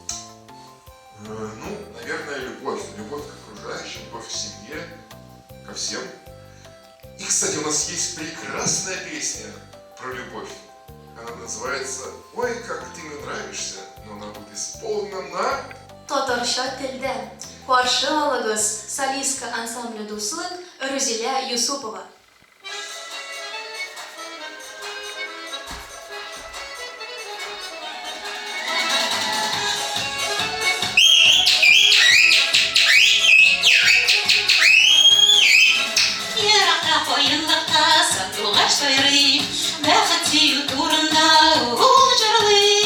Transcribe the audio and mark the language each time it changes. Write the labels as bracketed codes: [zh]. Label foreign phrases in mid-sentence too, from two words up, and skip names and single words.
[ru] Ну, наверное, любовь. Любовь к окружающим, любовь к семье, ко всем. И, кстати, у нас есть прекрасная песня про любовь. Она называется «Ой, как ты мне нравишься», но она будет исполнена на [tt] Татарча телдә. Каршы алыгыз солистка ансамбле дуслык Рузилә Юсупова. Еракта каенлыкта сандугач сайрый, бәхет сөю турында ул җырлый.